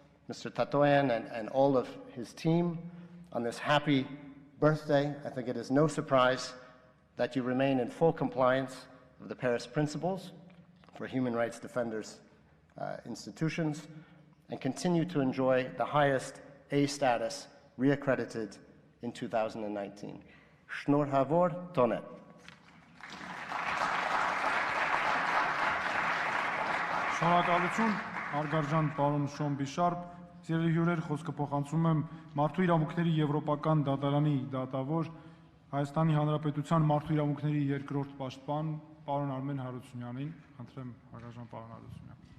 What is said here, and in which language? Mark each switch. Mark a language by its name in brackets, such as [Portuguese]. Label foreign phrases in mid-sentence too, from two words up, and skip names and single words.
[English] Tatoyan and all of his team on this happy birthday, I think it is no surprise that you remain in full compliance with the Paris Principles for human rights defenders' institutions and continue to enjoy the highest A status reaccredited in 2019. [Armenian] Շնորհավոր տոն է։ Շնորհակալություն, հարգարժան պարոն Շոն Բիշարպ, սիրելի հյուրեր, խոսքը փոխանցում եմ Մարդու իրավունքների Եվրոպական դատարանի դատավոր Հայաստանի Հանրապետության Մարդու իրավունքների երկրորդ պաշտպան պարոն Արմեն Հարությունյանին, խնդրեմ հարգարժան պարոն Հարությունյան։